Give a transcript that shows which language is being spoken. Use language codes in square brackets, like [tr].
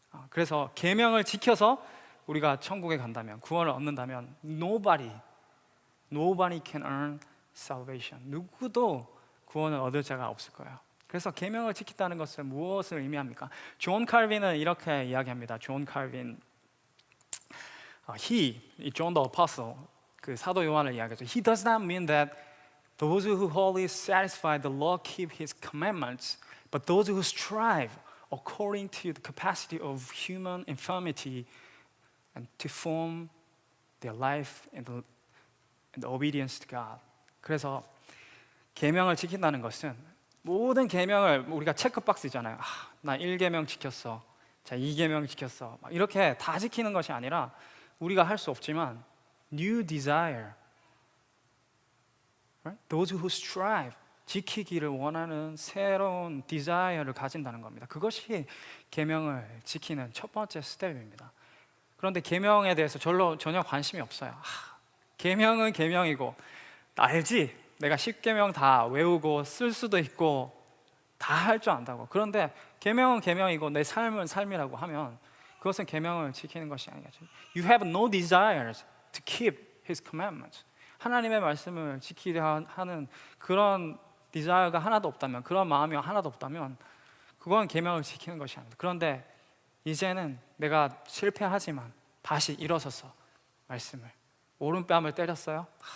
[ko] 그래서 계명을 지켜서 우리가 천국에 간다면, 구원을 얻는다면 [en] nobody can earn salvation. [ko] 누구도 구원을 얻을 자가 없을 거예요. 그래서 계명을 지킨다는 것은 무엇을 의미합니까? 존 칼빈은 이렇게 이야기합니다. 존 칼빈, John the Apostle, 그 사도 요한을 이야기하죠. [en] He does not mean that those who wholly satisfy the law keep his commandments, but those who strive according to the capacity of human infirmity and to form their life in the obedience to God. [ko] 그래서 계명을 지킨다는 것은 모든 계명을 우리가 체크박스잖아요. 나 1계명 지켰어. 자, 2계명 지켰어. 막 이렇게 다 지키는 것이 아니라 우리가 할 수 없지만 [en] new desire, right? Those who strive, [ko] 지키기를 원하는 새로운 desire를 가진다는 겁니다. 그것이 계명을 지키는 첫 번째 스텝입니다. 그런데 계명에 대해서 전혀 관심이 없어요. 계명은 계명이고 알지? 내가 10계명 다 외우고 쓸 수도 있고 다 할 줄 안다고. 그런데 계명은 계명이고 내 삶은 삶이라고 하면 그것은 계명을 지키는 것이 아니겠죠. [en] You have no desires to keep His commandments. [ko] 하나님의 말씀을 지키려 하는 그런 desire가 하나도 없다면, 그런 마음이 하나도 없다면 그건 계명을 지키는 것이 아닙니다. 그런데 이제는 내가 실패하지만 다시 일어서서 말씀을, 오른뺨을 때렸어요.